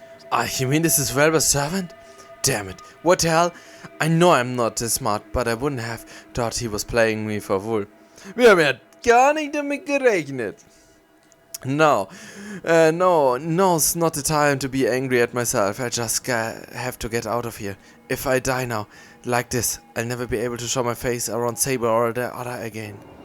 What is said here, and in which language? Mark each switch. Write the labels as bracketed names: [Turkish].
[English] Archimedes is Velva's servant? Damn it, what the hell? I know I'm not this smart, but I wouldn't have thought he was playing me for a fool. [German] Wir haben ja gar nicht damit gerechnet. [English] No, now's not the time to be angry at myself. I just have to get out of here. If I die now, like this, I'll never be able to show my face around Saber or the other again.